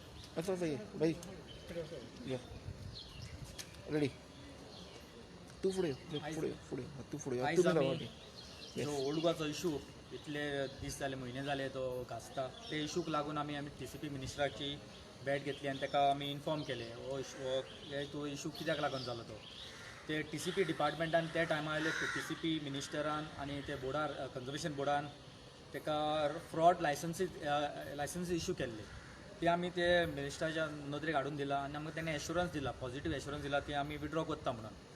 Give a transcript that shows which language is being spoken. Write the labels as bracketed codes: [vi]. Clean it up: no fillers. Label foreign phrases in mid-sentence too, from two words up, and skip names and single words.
[hi] अच्छा सही है भाई [kok] या रेडी तू पुढे ये, पुढे ये, पुढे ये. तू पुढे ये. आयज तुम्ही आमी रावा ते. जो ओल्ड गोवाचो इशू इतले दीस जाले म्हयने जाले तो घासता ते इशूक लागून आमी TCP मिनिस्टराची भेट घेतली आनी ताका आमी इन्फॉर्म केले तो इशू कित्याक लागून जालो तो ते TCP डिपार्टमेंटान त्या टायमार आयले TCP मिनिस्टरान आनी ते बोर्डार [en] conservation boardan [kok] ताका [en] fraud licence [kok] इशू केल्ले ते आमी ते मिनिस्टराच्या नदरेक हाडून दिला आनी आमकां तेणें एश्युरन्स दिला [en] positive assurance [kok] दिला ते आमी विड्रॉ करता म्हणून